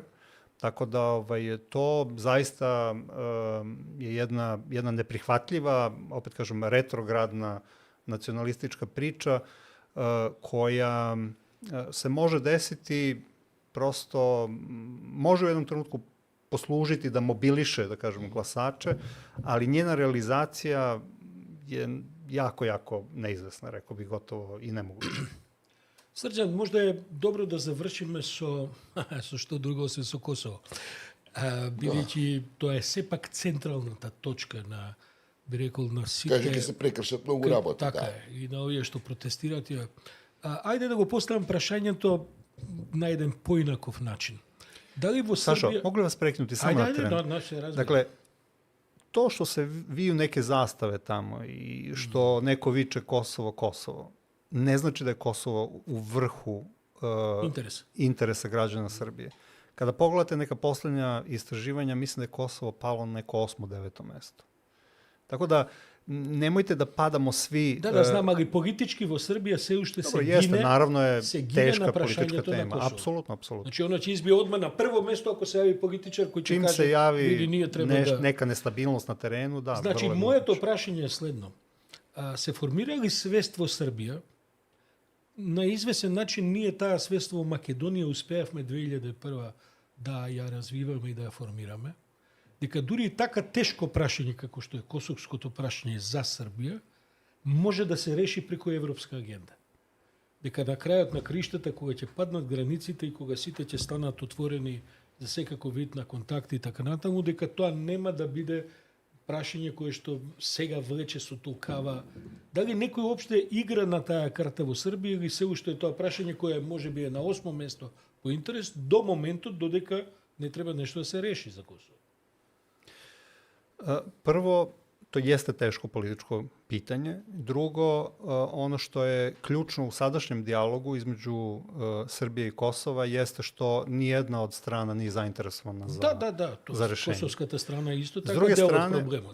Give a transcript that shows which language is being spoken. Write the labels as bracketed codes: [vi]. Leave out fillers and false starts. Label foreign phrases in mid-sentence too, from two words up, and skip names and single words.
[sr] Tako da to zaista je jedna neprihvatljiva, opet kažem, retrogradna nacionalistička priča koja se može desiti, prosto može u jednom trenutku poslužiti da mobiliše, da kažem, glasače, ali njena realizacija je jako, jako neizvesna, rekao bih, gotovo i nemoguća. [mk] Srđan, [sr] možda je dobro da završime [mk] со што друго освен со Косово. Бидејќи тоа е сепак централната точка на, би рекол, на сите... Каже, ќе се прекршат многу работи. Така е, и на овие што протестират. Ајде да го поставам прашањето на еден поинаков начин. Дали во Србија... [sr] Сашо, могу ли вас прекнути само на трен? Dakle, to što se viju neke zastave tamo i što neko viče Kosovo, Kosovo, ne znači da je Kosovo u vrhu interesa građana Srbije. Kada pogledate neka poslednja istraživanja, mislim da je Kosovo palo na neko 8. 9. mesto. Tako da, nemojte da padamo svi... [mk] Да, знам, али политички во Србија се уште се гине... [sr] Jeste, naravno je teška politička tema. Apsolutno, apsolutno. Znači, ona će izbije odmah na prvo mesto ako se javi političar koji će kaže... Čim se javi neka nestabilnost na terenu, da. [mk] Znači, moето prašenje je следно. Се формира ли свест во Србија? На извесен начин ние таа свест во Македонија успеавме 2001 да ја развиваме и да ја формираме, дека дури и така тешко прашање како што е косовското прашање за Србија, може да се реши преку европска агенда. Дека на крајот на криштата, кога ќе паднат границите и кога сите ќе станат отворени за секако вид на контакти и така натаму, дека тоа нема да биде прашање кое што сега влече со толкава... Дали некој уопште игра на таа карта во Србија или се уште е тоа прашање кое може би е на 8 место по интерес до моментот додека не треба нешто да се реши за Косово? [sr] Prvo, to jeste teško političko pitanje. Drugo, ono što je ključno u sadašnjem dijalogu između Srbije i Kosova jeste što nijedna od strana nije zainteresovana za rešenje. Kosovskата strana je isto tako deo [mk] od problemot.